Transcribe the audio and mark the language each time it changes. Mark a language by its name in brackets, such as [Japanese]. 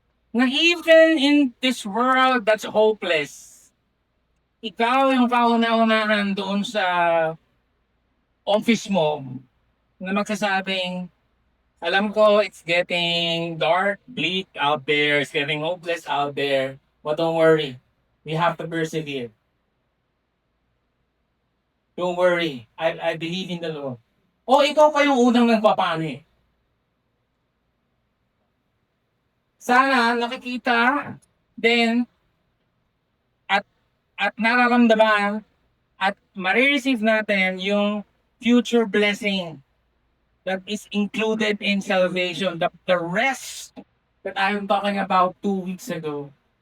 [English] Na even in this world that's hopeless, [Filipino] ikaw yung kauna-unahan doon sa office mo na magsasabing, [English] alam ko it's getting dark, bleak out there, it's getting hopeless out there, but don't worry, we have to persevere. Don't worry, I believe in the Lord. [Filipino] O ikaw pa yung unang nagpapani. Sana nakikita din at nararamdaman at marireceive natin yung [English] future blessing that is included in salvation. The rest that I'm talking about 2 weeks ago.